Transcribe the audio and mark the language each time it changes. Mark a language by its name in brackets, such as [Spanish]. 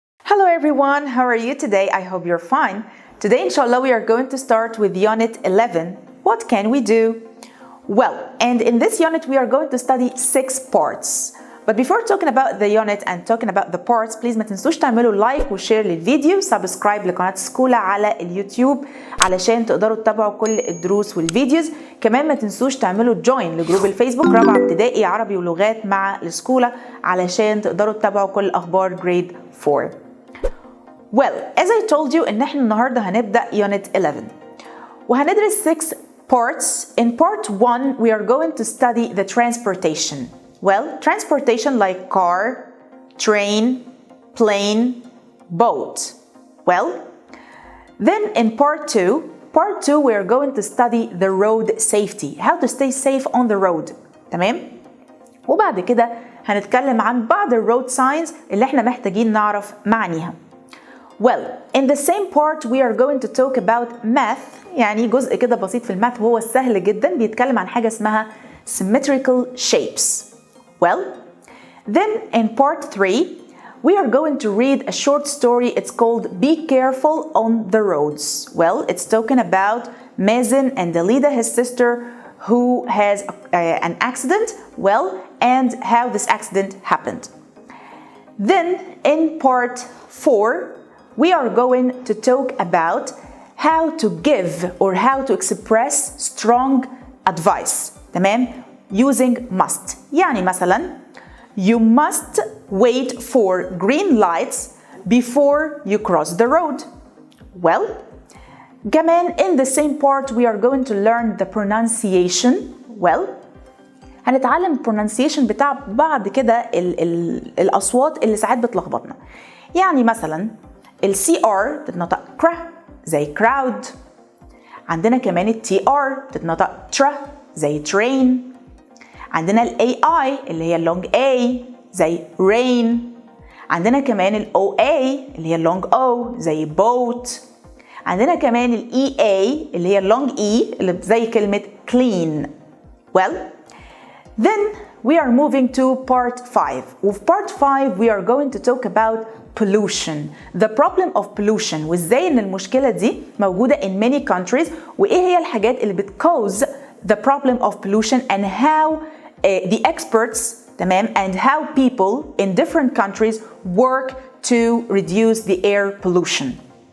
[English] Hello everyone, how are you today? I hope you're fine. Today, inshallah, we are going to start with Unit 11. What can we do? Well, and in this unit, we are going to study 6 parts. [Arabic] But before talking about the unit and talking about the parts, please ما تنسوش تعملوا لايك وشير للفيديو، سبسكرايب لقناة سكولا على اليوتيوب علشان تقدروا تتابعوا كل الدروس والفيديوز. كمان ما تنسوش تعملوا جوين لجروب الفيسبوك رابعة ابتدائي عربي ولغات مع الاسكوله علشان تقدروا تتابعوا كل اخبار جريد 4. [English] Well, as I told you [Arabic] ان احنا النهارده هنبدأ Unit 11 وهندرس 6 parts. [English] In part 1 we are going to study the transportation. Well, transportation like car, train, plane, boat. Well, then in part 2 we are going to study the road safety, how to stay safe on the road. [Arabic] تمام؟ وبعد كده هنتكلم عن بعض الroad signs اللي احنا محتاجين نعرف معانيها. [English] Well, in the same part we are going to talk about math، [Arabic] يعني جزء كده بسيط في الماث وهو سهل جدا، بيتكلم عن حاجة اسمها [English] symmetrical shapes. Well, then in part 3 we are going to read a short story. It's called Be Careful on the Roads. Well, it's talking about Mazen and Dalida, his sister, who has an accident, well, and how this accident happened. Then in part 4 we are going to talk about how to give or how to express strong advice. تمام؟ using must. [Arabic] يعني مثلا [English] you must wait for green lights before you cross the road. Well, كمان in the same part we are going to learn the pronunciation. [Arabic] Well, هنتعلم pronunciation بتاع بعض كده الأصوات اللي ساعات بتلخبطنا. يعني مثلا CR بتتنطق كر زي crowd. عندنا كمان TR بتتنطق تر زي train. عندنا AI اللي هي long A زي rain. عندنا كمان OA اللي هي long O زي boat. عندنا كمان EA اللي هي long E اللي زي كلمة clean. [English] Well, then we are moving to part 5. وفي part 5 we are going to talk about pollution, the problem of pollution، [Arabic] وازاي ان المشكلة دي موجودة [English] in many countries، [Arabic] وايه هي الحاجات اللي [English] بتcause the problem of pollution and how the experts تمام and how people in different countries work to reduce the air pollution.